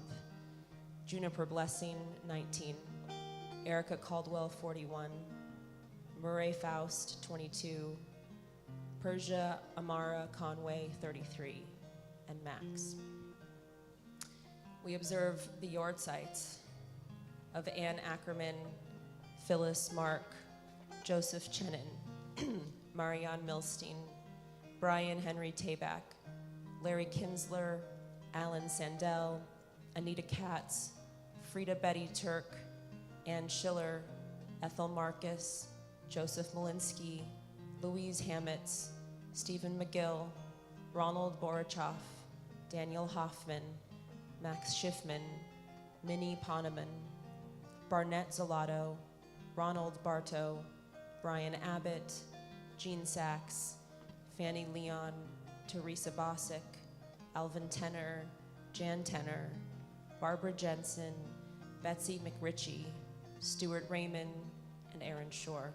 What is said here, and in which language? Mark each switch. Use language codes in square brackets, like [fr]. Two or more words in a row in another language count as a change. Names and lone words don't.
[en] Juniper Blessing, 19, Erica Caldwell, 41, Murray Faust, 22, Persia Amara Conway, 33, and Max. We observe the yahrzeits of Ann Ackerman, Phyllis Mark, Joseph Chenin, Marianne Milstein, Brian Henry Tabak, Larry Kinsler, Alan Sandell, Anita Katz, Frida Betty Turk, Ann Schiller, Ethel Marcus, Joseph Malinsky, Louise Hamitz, Stephen McGill, Ronald Borochoff, Daniel Hoffman, Max Schiffman, Minnie Poneman, Barnett Zolato, Ronald Bartow, Brian Abbott, Jean Sachs, Fanny Leon, Teresa Bosick, Alvin Tenner, Jan Tenner, Barbara Jensen, Betsy McRitchie, Stuart Raymond, and Aaron Shore.